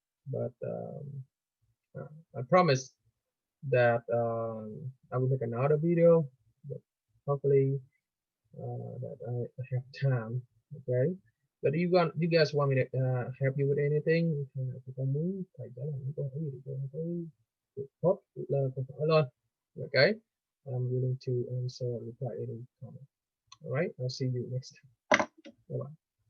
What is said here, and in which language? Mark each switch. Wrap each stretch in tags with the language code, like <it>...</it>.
<en>But I promise that I will make another video, but hopefully that I have time. Okay, but you guys want me to help you with anything?</en> <vi>Con muốn thầy trả lời những câu hỏi gì con thấy tốt là con hỏi lên.</vi> <en>Okay, I'm willing to answer or reply any comment. All right, I'll see you next time. Bye bye.</en>